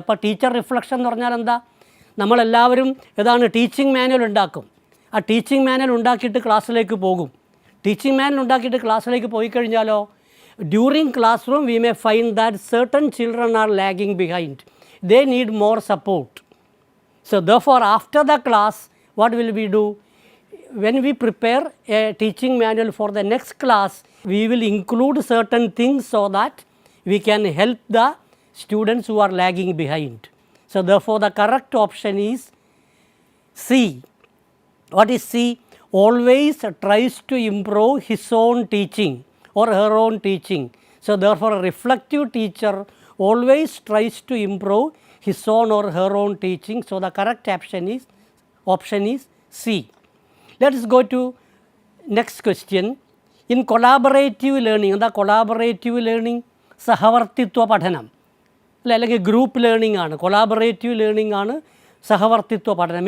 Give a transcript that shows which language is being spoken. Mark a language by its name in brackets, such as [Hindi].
[Malayalam] അപ്പോൾ teacher reflection എന്ന് പറഞ്ഞാൽ എന്താ? നമ്മളെല്ലാവരും ടീച്ചിങ് മാനുവൽ ഉണ്ടാക്കും. ആ ടീച്ചിങ് മാനുവൽ ഉണ്ടാക്കിയിട്ട് ക്ലാസ്സിലേക്ക് പോകും. ടീച്ചിങ് മാനുവൽ ഉണ്ടാക്കിയിട്ട് ക്ലാസ്സിലേക്ക് പോയി കഴിഞ്ഞാലോ, [English] During classroom we may find that certain children are lagging behind. They need more support. So therefore, after the class, what will we do? When we prepare a teaching manual for the next class, we will include certain things so that we can help the students who are lagging behind. So therefore, the correct option is C. What is C? Always tries to improve his own teaching or her own teaching. So therefore, a reflective teacher always tries to improve his own or her own teaching. So the correct option is C. Let us go to next question. In collaborative learning, എന്താ collaborative learning? [Malayalam] സഹവർത്തിത്വ പഠനം അല്ലെങ്കിൽ group learning ആണ്. Collaborative learning ആണ് സഹവർത്തിത്വ പഠനം.